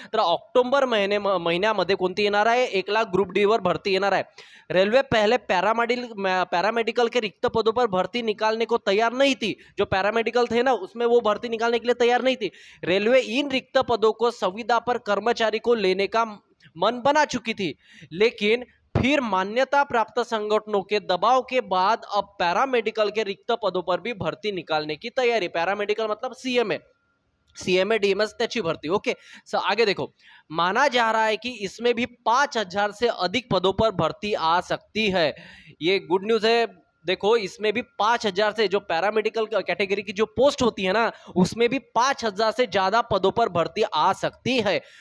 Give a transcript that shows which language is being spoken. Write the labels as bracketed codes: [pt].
[mr] तर ऑक्टोबर महिन्यामध्ये कोणती येणार आहे? 1 लाख ग्रुप डी वर भर्ती येणार आहे. [hi] रेलवे पहले पैरामेडिकल के रिक्त पदों पर भर्ती निकालने को तैयार नहीं थी. जो पैरामेडिकल थे ना, उसमें वो भर्ती निकालने के लिए तैयार नहीं थी. रेलवे इन रिक्त पदों को संविदा पर कर्मचारी को लेने का मन बना चुकी थी, लेकिन फिर मान्यता प्राप्त संगठनों के दबाव के बाद अब पैरामेडिकल के रिक्त पदों पर भी भर्ती निकालने की तैयारी. पैरामेडिकल मतलब सीएमए डीएमएस [mr] त्याची [hi] भर्ती. ओके, आगे देखो. माना जा रहा है कि इसमें भी 5000 से अधिक पदों पर भर्ती आ सकती है. ये गुड न्यूज है. देखो, इसमें भी 5000 से, जो पैरामेडिकल कैटेगरी की जो पोस्ट होती है ना, उसमें भी 5000 से ज्यादा पदों पर भर्ती आ सकती है.